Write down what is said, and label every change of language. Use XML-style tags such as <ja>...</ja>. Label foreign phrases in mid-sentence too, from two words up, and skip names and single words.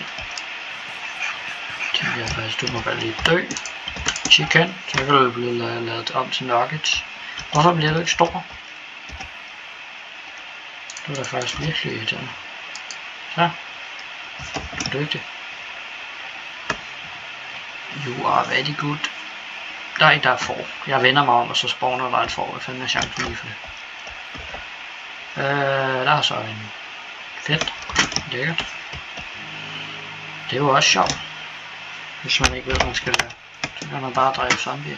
<da>Tænker jeg faktisk, du må bare lige dø. Chicken, så kan du blive lavet om til nuggets. Hvorfor bliver du ikke stor? Du er da faktisk virkelig irriterende. Så. Du er dygtig.</da> <en>You are very good.</en> <da>Nej, der er får. Jeg vender mig om, og så spawner der et får. Hvad fanden er chancen lige for det? Der er så en fedt. Lækkert. Det er jo også sjovt. Hvis man ikke ved, hvad man skal gøre. Så kan man bare dræbe zombier.</da>